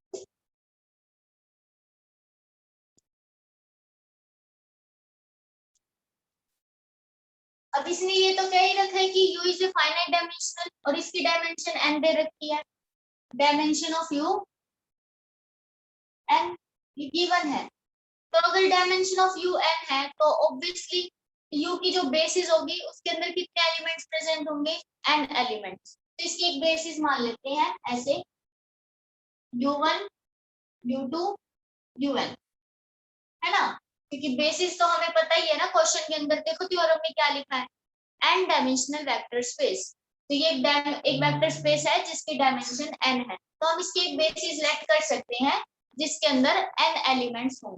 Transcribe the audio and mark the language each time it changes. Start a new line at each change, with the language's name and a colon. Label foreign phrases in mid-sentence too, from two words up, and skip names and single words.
Hindi: अब इसने ये तो कह ही रखा है कि u
English: is a finite dimensional
Hindi: और इसकी डायमेंशन n दे रखी है,
English: dimension of u
Hindi: n ये गिवन है। तो अगर
English: dimension of u
Hindi: n है तो ऑब्वियसली u की जो बेसिस होगी उसके अंदर कितने एलिमेंट्स प्रेजेंट होंगे, n एलिमेंट्स। तो इसकी एक बेसिस मान लेते हैं ऐसे u1 u2 un, है ना, क्योंकि बेसिस तो हमें पता ही है ना, क्वेश्चन के अंदर देखो थ्योरम में क्या लिखा है, n
English: dimensional vector space.
Hindi: तो ये एक
English: vector space
Hindi: है जिसकी डायमेंशन n है, तो हम इसकी एक बेसिस सिलेक्ट कर सकते हैं जिसके अंदर n एलिमेंट्स हों।